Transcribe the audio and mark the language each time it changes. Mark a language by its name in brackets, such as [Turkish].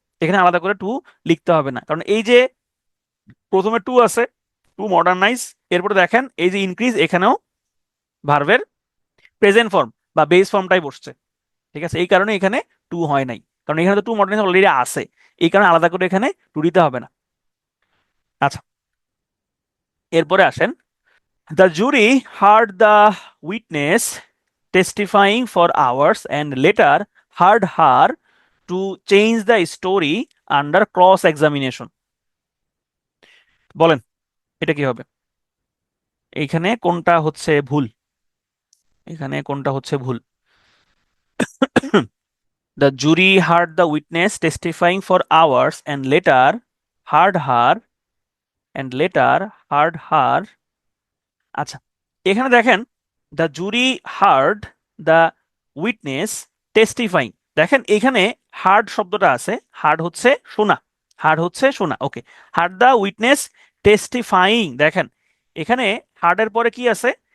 [Bangla] এখানে আলাদা করে টু লিখতে হবে না, কারণ এই যে প্রথমে টু আছে, টু মডার্নাইজ, এরপরে দেখেন এই যে ইনক্রিজ, এখানেও ভার্বের প্রেজেন্ট ফর্ম বা বেস ফর্মটাই বসছে। ঠিক আছে, এই কারণে এখানে টু হয় নাই, কারণ এখানে তো টু মডার্নাইজ অলরেডি আছে। এই কারণে আলাদা করে এখানে টু দিতে হবে না। আচ্ছা, এরপরে আসেন, [English] The jury heard the witness testifying for hours and later heard her to change the story under cross examination. [Bangla] বলেন, এটা কি হবে? এইখানে কোনটা হচ্ছে ভুল? এখানে কোনটা হচ্ছে ভুল? [English] The jury heard the witness testifying for hours heard her and later heard her. [Bangla] আচ্ছা, এখানে দেখেন, [English] The jury heard the witness testifying. [Bangla] দেখেন এখানে হার্ড শব্দটা আছে, হার্ড হচ্ছে শোনা, হার্ড হচ্ছে শোনা। ওকে, [English] Heard the witness testifying. [Bangla] দেখেন এখানে হার্ডের পরে কি আছে?